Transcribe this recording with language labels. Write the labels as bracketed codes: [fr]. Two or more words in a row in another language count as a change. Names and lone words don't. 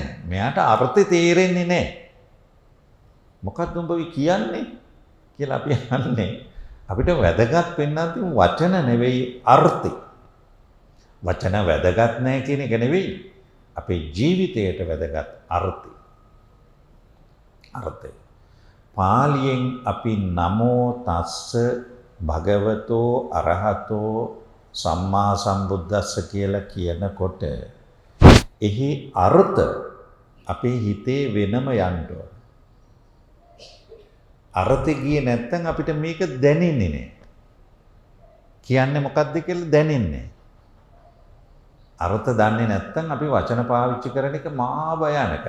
[si] මෙයාට අර්ථය තේරෙන්නේ නැහැ. මොකද්ද උඹ කියන්නේ කියලා අපි අහන්නේ. අපිට වැදගත් වෙන්න තියෙන වචන නෙවෙයි අර්ථය. වචන වැදගත් නැහැ කියන එක නෙවෙයි. අපේ ජීවිතයට වැදගත් අර්ථය. අර්ථය. පාලියෙන් අපි [pi] නමෝ තස්ස භගවතෝ අරහතෝ සම්මා සම්බුද්දස්ස [si] කියලා කියනකොට එහි අර්ථ අපේ හිතේ වෙනම යන්න ඕන. අර්ථය ගියේ නැත්නම් අපිට මේක දැනෙන්නේ නැහැ. කියන්නේ මොකක්ද කියලා දැනෙන්නේ නැහැ. අර්ථ දන්නේ නැත්නම් අපි වචන පාවිච්චි කරන එක මහා භයානකයි.